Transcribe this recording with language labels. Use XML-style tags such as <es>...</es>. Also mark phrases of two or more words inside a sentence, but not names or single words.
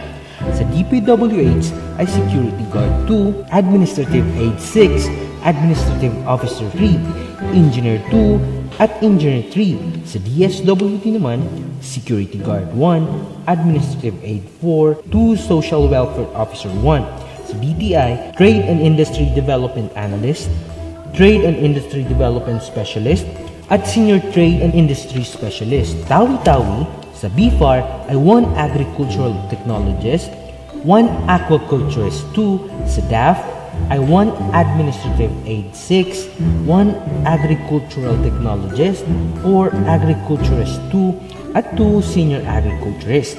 <en>Sa DPWH ay Security Guard 2, Administrative Aid 6, Administrative Officer 3, Engineer 2 at Engineer 3. Sa DSWD naman, Security Guard 1, Administrative Aid 4, 2 Social Welfare Officer 1.</en> <tl>Sa DTI,</tl> <en>Trade and Industry Development Analyst, Trade and Industry Development Specialist, at Senior Trade and Industry Specialist. Tawi-Tawi, sa BFAR ay 1 Agricultural Technologist, 1 Aquaculturist 2, sa DAF ay 1 Administrative Aid 6, 1 Agricultural Technologist or Agriculturist 2, at 2 Senior Agriculturist.</en>